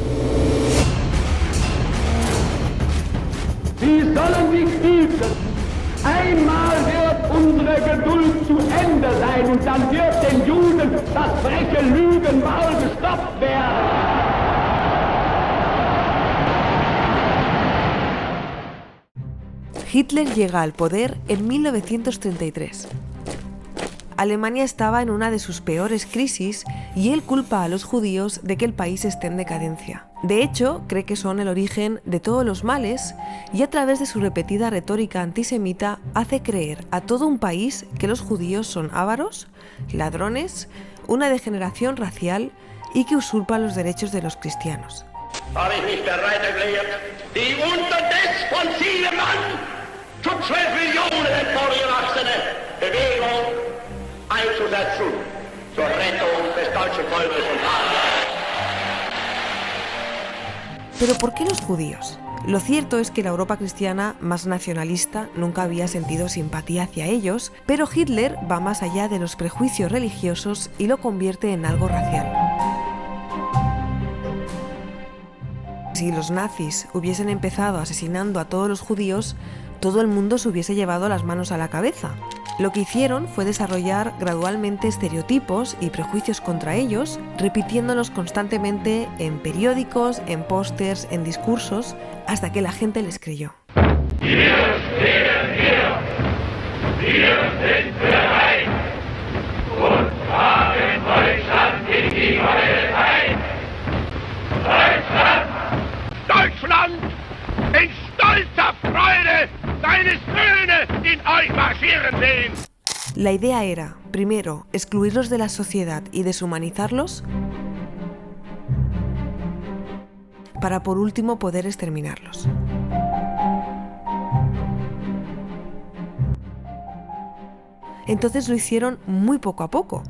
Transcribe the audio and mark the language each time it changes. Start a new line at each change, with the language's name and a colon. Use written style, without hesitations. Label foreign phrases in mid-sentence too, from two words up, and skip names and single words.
German: Sie sollen sich hüten. Einmal wird unsere Geduld zu Ende sein und dann wird den Juden das freche Lügenmaul gestopft werden.
Spanish: Hitler llega al poder en 1933. Alemania estaba en una de sus peores crisis y él culpa a los judíos de que el país esté en decadencia. De hecho, cree que son el origen de todos los males y a través de su repetida retórica antisemita hace creer a todo un país que los judíos son ávaros, ladrones, una degeneración racial y que usurpan los derechos de los cristianos.
German: Habe ich mich bereit erklärt, die unterdessen von 7 Mann zu 12 Millionen emporgewachsene Bewegung einzusetzen zur Rettung des deutschen Volkes und Adels.
Spanish: ¿Pero por qué los judíos? Lo cierto es que la Europa cristiana más nacionalista nunca había sentido simpatía hacia ellos, pero Hitler va más allá de los prejuicios religiosos y lo convierte en algo racial. Si los nazis hubiesen empezado asesinando a todos los judíos, todo el mundo se hubiese llevado las manos a la cabeza. Lo que hicieron fue desarrollar gradualmente estereotipos y prejuicios contra ellos, repitiéndolos constantemente en periódicos, en pósters, en discursos, hasta que la gente les creyó.
German: Deutschland, in stolzer Freude seine Söhne in euch marschieren sehen.
Spanish: La idea era, primero, excluirlos de la sociedad y deshumanizarlos, para por último poder exterminarlos. Entonces lo hicieron muy poco a poco.